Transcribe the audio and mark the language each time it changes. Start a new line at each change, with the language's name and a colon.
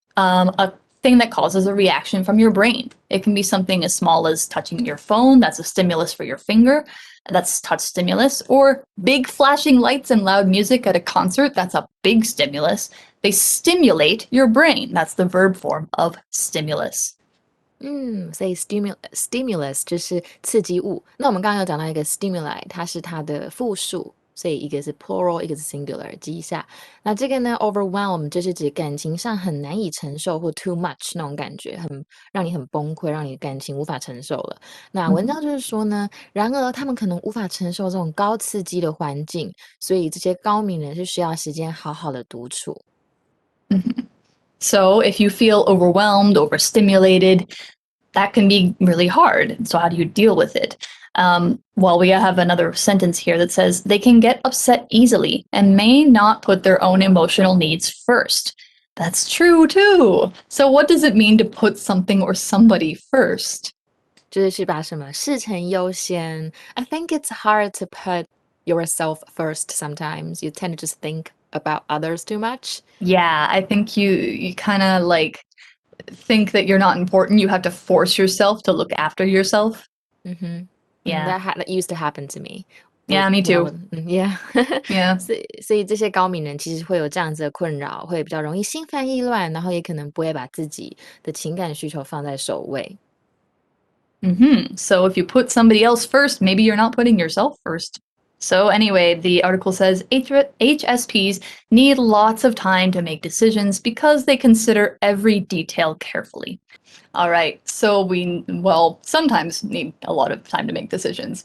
English: a thing that causes a reaction from your brain. It can be something as small as touching your phone. That's a stimulus for your finger. That's touch stimulus. Or big flashing lights and loud music at a concert. That's a big stimulus. They stimulate your brain. That's the verb form of stimulus.
Chinese: 所以 stimulus 就是刺激物。那我们刚刚有讲到一个 stimuli， 它是它的复数，所以一个是 plural， 一个是 singular， 记一下。那这个呢 overwhelm 就是指感情上很难以承受或
English: too much
Chinese: 那种感觉，让你很崩溃，让你感情无法承受了。那文章就是说呢，然而他们可能无法承受这种高刺激的环境，所以这些高敏人是需要时间好好的独处。
English: So if you feel overwhelmed, overstimulated, that can be really hard. So how do you deal with it? Well, we have another sentence here that says they can get upset easily and may not put their own emotional needs first. That's true too. So what does it mean to put something or somebody first?
Chinese: 就是把什么事成优先。
English: I think it's hard to put yourself first sometimes. You tend to just think about others too much. Yeah, I think you kind of like think that you're not important. You have to force yourself to look after yourself. Yeah. That used to happen to me. Yeah, me too. Yeah. Yeah.
Chinese: 所以这些高敏人其实会有这样子的困扰，会比较容易心烦意乱，然后也可能不会把自己的情感需求放在首位。
English: So if you put somebody else first, maybe you're not putting yourself first. So anyway, the article says HSPs need lots of time to make decisions because they consider every detail carefully. All right, so we sometimes need a lot of time to make decisions.